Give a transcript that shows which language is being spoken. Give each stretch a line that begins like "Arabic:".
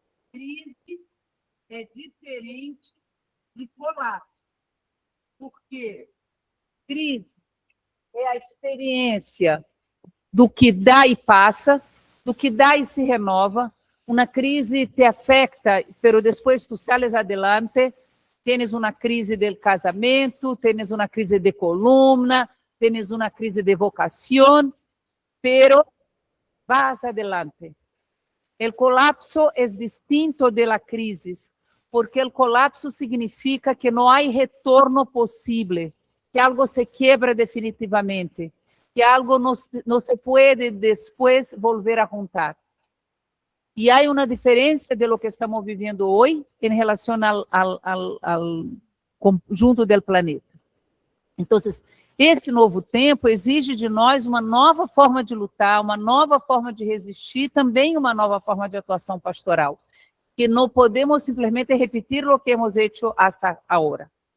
Portuguese: crise é diferente de colapso, porque crise é a experiência do que dá e passa, do que dá e se renova. Uma crise te afeta, pero depois
Spanish: tu sales adelante,
Portuguese: tienes uma crise del casamento, tienes uma crise de columna, tienes uma crise de vocação,
Spanish: pero vas adelante. El colapso es distinto de la crisis, porque el colapso significa que no hay retorno posible, que algo se quiebra definitivamente, que algo no se puede después volver a juntar.
Portuguese: E há uma diferença
Spanish: de lo que
Portuguese: estamos vivendo hoje em relação ao conjunto do planeta. Então, esse novo tempo exige de nós uma nova forma de lutar, uma nova forma de resistir, também uma nova forma de atuação pastoral, que não podemos simplesmente repetir o que
Spanish: hemos hecho hasta
Portuguese: agora.